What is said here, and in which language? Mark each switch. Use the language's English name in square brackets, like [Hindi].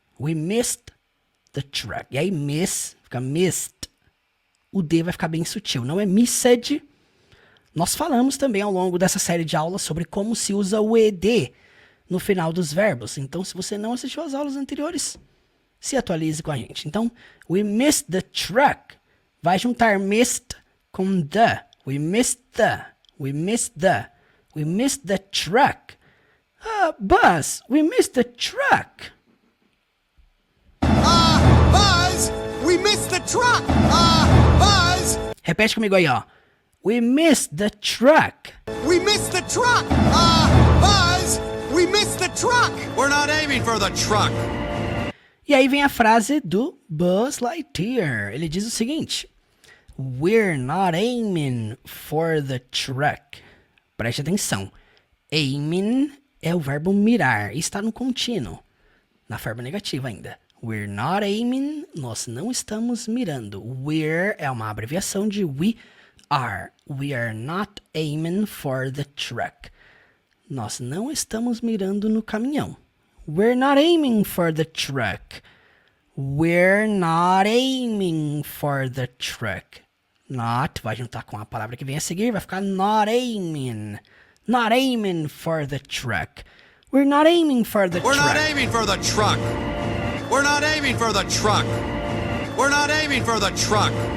[English] We missed the truck. E aí, fica missed. [Portuguese] O D vai ficar bem sutil. Não é missed. Nós falamos também ao longo dessa série de aulas sobre como se usa o ED no final dos verbos. Então, se você não assistiu às aulas anteriores, se atualize com a gente. [English] Então, we missed the truck. Vai juntar missed com the. We missed the. We missed the. We missed the truck. Buzz, we missed the truck. Buzz, we missed the truck. Buzz, [Portuguese] Repete comigo aí, ó. We missed the truck. [English] we missed the truck. Buzz, we missed the truck. We're not aiming for the truck. [Portuguese] E aí vem a frase do Buzz Lightyear. Ele diz o seguinte: We're not aiming for the truck. Preste atenção. Aiming é o verbo mirar e está no contínuo, na forma negativa ainda. We're not aiming, nós não estamos mirando. We're é uma abreviação de we are. [English] We are not aiming for the truck. [Portuguese] Nós não estamos mirando no caminhão. [English] We're not aiming for the truck. We're not aiming for the truck. [Portuguese] Not vai juntar com a palavra que vem a seguir, vai ficar not aiming. [English] Not aiming for the truck. We're not aiming for the We're truck. not aiming for the truck. We're not aiming for the truck. We're not aiming for the truck.